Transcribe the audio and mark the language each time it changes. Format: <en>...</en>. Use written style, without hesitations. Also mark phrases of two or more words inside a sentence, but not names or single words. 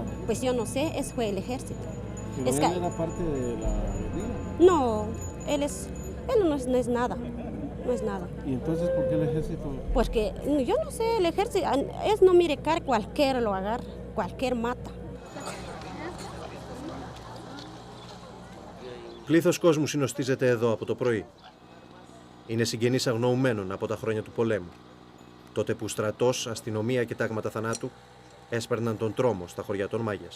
<es>Pues yo no sé, eso fue el ejército. ¿Pero él era parte de la guerrilla? No, él no es nada, no es nada. ¿Y entonces por qué el ejército? Pues que yo no sé, el ejército es no mire car, cualquiera lo agarra, cualquier mata.</es> <el>Πλήθος κόσμου συνοστίζεται εδώ από το πρωί. Είναι συγγενείς αγνοουμένων από τα χρόνια του πολέμου. Τότε που στρατός, αστυνομία και τάγματα θανάτου έσπερναν τον τρόμο στα χωριά των Μάγιας.</el>